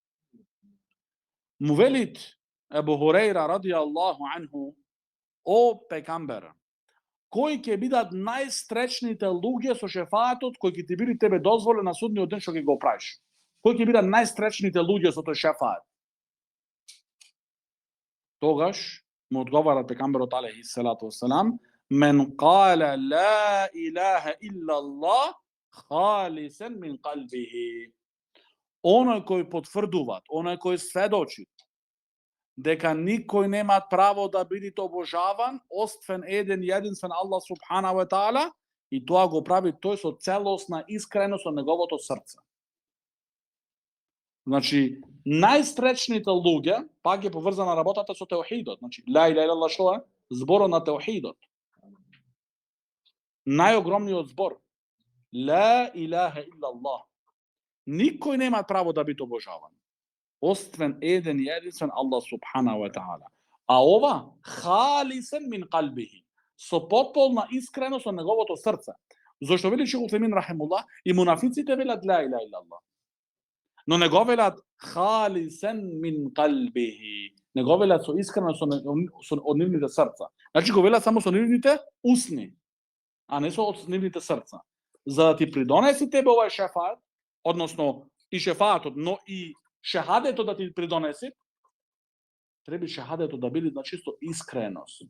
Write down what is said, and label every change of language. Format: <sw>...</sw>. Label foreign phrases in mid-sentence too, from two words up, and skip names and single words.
<mk>Му велит Абу Хурейра</mk> <ar>رضي الله عنه:</ar> <mk>О пегамбер, кои ќе бидат најстречните луѓе со шефаатот кој ќе ти биде тебе дозволен на судниот ден што ќе го правиш? Кои ќе бидат најстречните луѓе со тој шефаат? Тогаш му одговара пегамберот</mk> <ar>عليه الصلاة والسلام: من قال لا إله إلا الله خالصا من قلبه.</ar> <mk>Оној кој потврдуваат, оној кој сведочи дека никој нема право да биде обожаван, освен еден единствен Аллах</mk> <ar>سبحانه وتعالى,</ar> <mk>и тоа го прави тој со целосна искреност од неговото срце. Значи, најстречните луѓе, пак е поврзана работата со теохидот. Значи,</mk> <ar>لا إله إلا الله</ar> <mk>што е? Зборот на теохидот. Најогромниот збор.</mk> <ar>لا إله إلا الله.</ar> <mk>Никој нема право да биде обожаван. Освен еден и единствен Аллах</mk> <ar>سبحانه وتعالى.</ar> <mk>А ова</mk> <ar>خالصا من قلبه.</ar> <mk>Со потполна искреност од неговото срце. Зошто вели Шейх Утемин рахимуллах и мунафиците велат</mk> <ar>لا إله إلا الله.</ar> <mk>Но не го велат</mk> <ar>خالصا من قلبه.</ar> <mk>Не го велат со искреност од нивните срца. Значи го велат само со нивните усни, а не со нивните срца. За да ти придонеси тебе овај шефаат, односно и шефаатот, но и шехадето да ти придонеси, треба шехадето да биде значи со искреност.</mk>